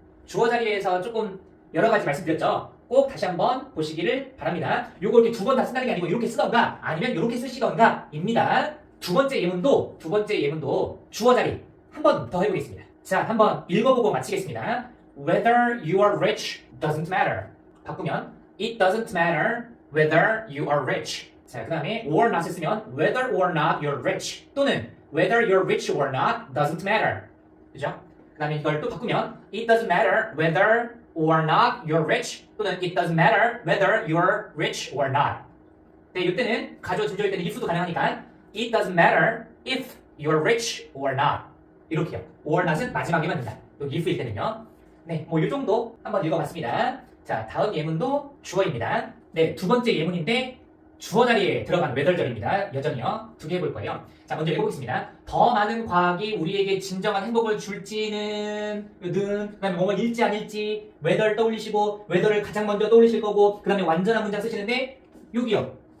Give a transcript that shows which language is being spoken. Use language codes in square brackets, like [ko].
[ko] 주어 자리에서 조금 여러 가지 말씀드렸죠. 꼭 다시 한번 보시기를 바랍니다. 요거 이렇게 두 번 다 쓴다는 게 아니고 이렇게 쓰던가 아니면 이렇게 쓰시던가 입니다. 두 번째 예문도 주어 자리 한 번 더 해보겠습니다. 자, 한번 읽어보고 마치겠습니다. [en] Whether you are rich doesn't matter. [ko] 바꾸면 [en] It doesn't matter whether you are rich. [ko] 자, 그 다음에 [en] or not을 쓰면 whether or not you're rich [ko] 또는 [en] whether you're rich or not doesn't matter. [ko] 그죠? 그 다음에 이걸 또 바꾸면 [en] It doesn't matter whether or not you're rich [ko] 또는 [en] It doesn't matter whether you're rich or not. [ko] 네, 이때는 가주어 진주어일 때는 if도 가능하니까 [en] It doesn't matter if you're rich or not. [ko] 이렇게요. or not은 마지막에만 된다. 여기 if일 때는요. 네, 뭐 이 정도 한번 읽어봤습니다. 자, 다음 예문도 주어입니다. 네, 두 번째 예문인데 주어 자리에 들어간 whether절입니다. 여전히요. 두 개 해볼 거예요. 자, 먼저 읽어보겠습니다. 더 많은 과학이 우리에게 진정한 행복을 줄지는 그 다음에 뭐뭐 일지 아닐지 whether 떠올리시고 whether를 가장 먼저 떠올리실 거고 그 다음에 완전한 문장 쓰시는데 여기요.